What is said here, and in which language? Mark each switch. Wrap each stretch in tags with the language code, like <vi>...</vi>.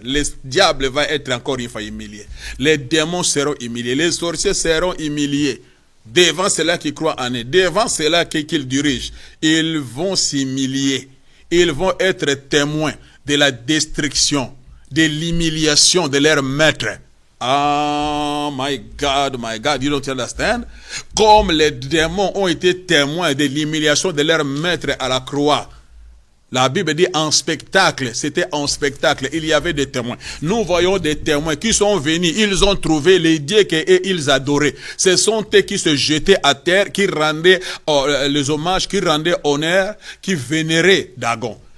<fr>Le diable va être encore une fois humilié. Les démons seront humiliés. Les sorciers seront humiliés. Devant ceux-là qui croient en eux. Devant ceux-là qu'ils dirigent. Ils vont s'humilier. Ils vont être témoins de la destruction, de l'humiliation de leur maître.</fr> <en>Ah, my God, you don't understand?</en> <fr>Comme les démons ont été témoins de l'humiliation de leur maître à la croix. La Bible dit en spectacle, c'était en spectacle, il y avait des témoins. Nous voyons des témoins qui sont venus, ils ont trouvé les dieux qu'ils adoraient. Ce sont eux qui se jetaient à terre, qui rendaient les hommages, qui rendaient honneur, qui vénéraient Dagon.</fr>